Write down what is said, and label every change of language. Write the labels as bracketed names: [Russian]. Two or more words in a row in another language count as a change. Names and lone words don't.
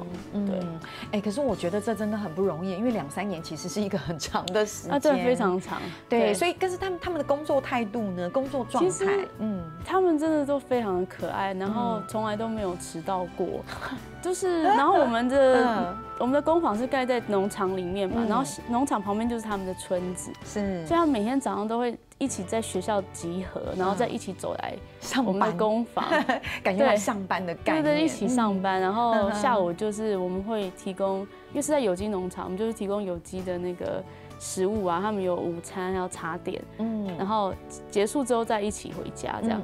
[Chinese] 對，可是我覺得這真的很不容易，因為2-3年其實是一個很長的時間，真的非常長。對，所以但是他們的工作態度呢，工作狀態，他們真的都非常的可愛，然後從來都沒有遲到過。就是，然後我們的工坊是蓋在農場裡面嘛，然後農場旁邊就是他們的村子，是，所以他們每天早上都會一起在學校集合，然後再一起走來我們的工坊，感覺來上班的概念，對，一起上班，然後下午就是我們會提供，因為是在有機農場，我們就是提供有機的那個食物啊，他们有午餐还有茶点，然后结束之后再一起回家这样。